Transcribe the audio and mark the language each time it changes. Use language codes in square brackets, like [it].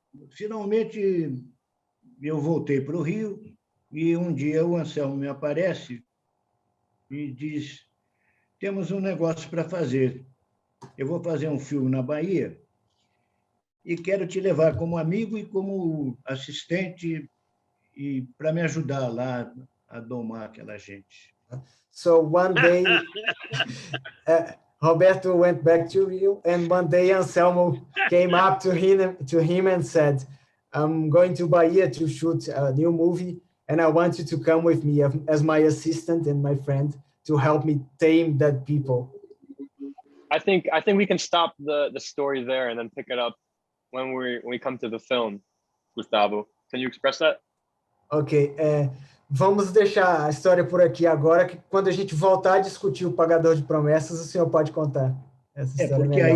[pt] Finalmente, eu voltei para o Rio, e um dia o Anselmo me aparece e diz: temos um negócio para fazer. Eu vou fazer um filme na Bahia e quero te levar como amigo e como assistente e para me ajudar lá a domar aquela gente. [en] So one day, Roberto went back to Rio, and one day Anselmo came up to him and said, I'm going to Bahia to shoot a new movie, and I want you to come with me as my assistant and my friend to help me tame that people. I think we can stop the story there and then pick it up when we come to the film, Gustavo. Can you express that? [pt] Ok, vamos deixar a história por aqui agora, que quando a gente voltar a discutir o Pagador de Promessas, o senhor pode contar essa história